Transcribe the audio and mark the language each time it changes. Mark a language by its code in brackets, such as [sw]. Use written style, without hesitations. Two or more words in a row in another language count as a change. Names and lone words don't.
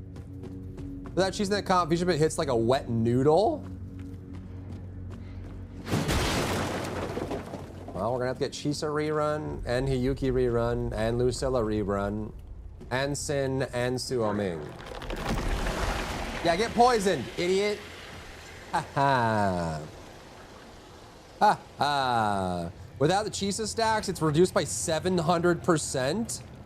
[en] That cheese in that comp fusion bit hits like a wet noodle. Well, we're gonna have to get Chisa rerun, and Hiyuki rerun, and Lucilla rerun, and Sin, and Suoming. Yeah, get poisoned, idiot. Haha. Ha ha. Without the Chisa stacks, it's reduced by 700%.